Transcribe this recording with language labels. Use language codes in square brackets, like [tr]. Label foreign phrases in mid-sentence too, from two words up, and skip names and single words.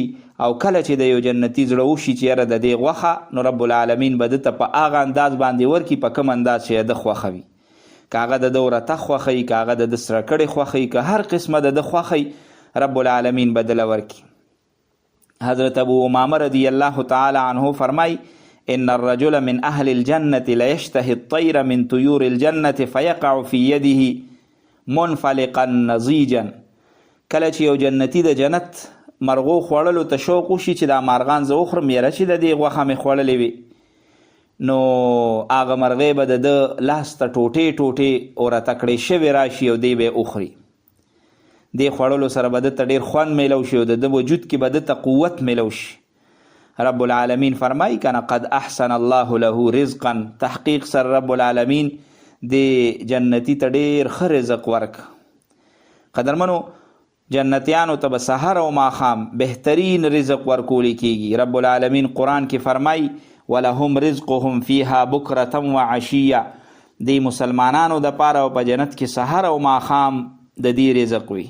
[ps] او کله چې د یو جنتي زړه وشي چې یاره د دې غوښه، نو [ar] رب العالمین [ps] به دته په هغه انداز باندې ورکي په کوم انداز چې د خوښه وي، که هغه د ده ورته خوښه وي، که هغه د ده سره کړې خوښه وي، که هر قسمه د ده خوښه وي، [ar] رب العالمین [ps] به دله ورکي. [ar] حضرت ابو امامه رضی الله تعالی عنه فرمای ان الرجل من اهل الجنة ليشتهي الطير من طيور الجنة فيقع في يده منفلقا نضيجا. [ps] کله چې یو جنتی د جنت مرغو خوړلو ته شوق وشي چې دا مارغان زه وخورم، یاره چې د دې غوښه مې خوړلې وي، نو هغه مرغۍ به د ده لاس ته ټوټې ټوټې ورته کړې شوې راشي او دی به یې وخوري. دې خوړلو سره به دته ډېر خوند میلو شي او د ده وجود کې به دته قوت میلو شي. [ar] رب العالمین [ps] فرمایي کنه [ar] قد احسن الله له رزقا، [ps] تحقیق سره [ar] رب العالمین [ps] د جنتی ته ډېر ښه رزق ورک. قدرمنو جنتیانو ته به سحر او ماښام بهترین رزق ورکولی کیږي. [ar] رب العالمین [ps] قرآن کې فرمایي [ar] ولهم رزقهم فیها بکرة وعشیه، [ps] دی مسلمانانو د پاره او په جنت کې سحر او ماښام د دې رزق وي.